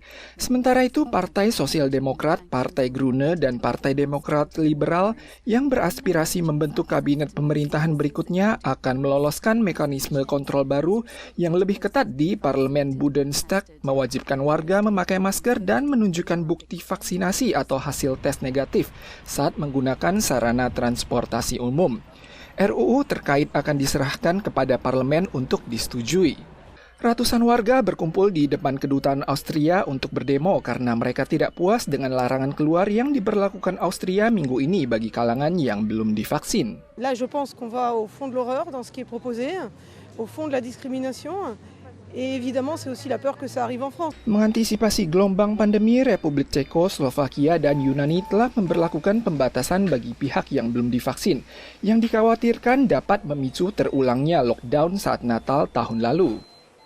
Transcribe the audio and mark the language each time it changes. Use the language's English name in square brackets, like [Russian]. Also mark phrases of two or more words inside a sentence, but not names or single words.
[Indonesian] Sementara itu, Partai Sosial Demokrat, Partai Grüne, dan Partai Demokrat Liberal yang beraspirasi membentuk kabinet pemerintahan berikutnya akan meloloskan mekanisme kontrol baru yang lebih ketat di Parlemen Bundestag, mewajibkan warga memakai masker dan menunjukkan bukti vaksinasi atau hasil tes negatif saat menggunakan sarana transportasi umum. RUU terkait akan diserahkan kepada parlemen untuk disetujui. Ratusan warga berkumpul di depan kedutaan Austria untuk berdemo karena mereka tidak puas dengan larangan keluar yang diberlakukan Austria minggu ini bagi kalangan yang belum divaksin. [French] Là, je pense qu'on va au fond de l'horreur dans ce qui est proposé, au fond de la discrimination. Et évidemment, c'est aussi la peur que ça arrive en France. [Indonesian] Mengantisipasi gelombang pandemi, Republik Ceko, Slovakia, dan Yunani telah memberlakukan pembatasan bagi pihak yang belum divaksin, yang dikhawatirkan dapat memicu terulangnya lockdown saat Natal tahun lalu.